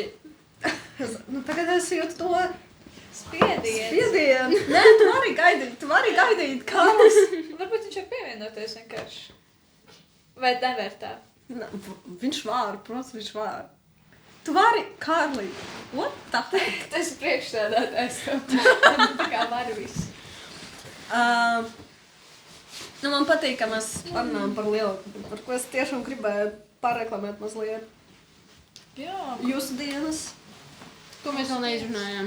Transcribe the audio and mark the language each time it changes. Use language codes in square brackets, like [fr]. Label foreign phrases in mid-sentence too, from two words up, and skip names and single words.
[lv] Nu, tagad es jūtu to spiedienu. Nē, tu vari gaidīt, Kārlis. Varbūt viņš var pievienoties vienkārši. Vai nevar tā? Viņš var, protams, viņš var. Tu vari, Kārli. [en] What the heck? [lv] Tas ir priekšstādātājs. Tā kā var visu. Nu, man patīk, ka mēs parunājam par lielu, par ko es tiešām gribēju pareklamēt mazliet. Jā. Jūsu dienas. Ko mēs vēl neizrunājām?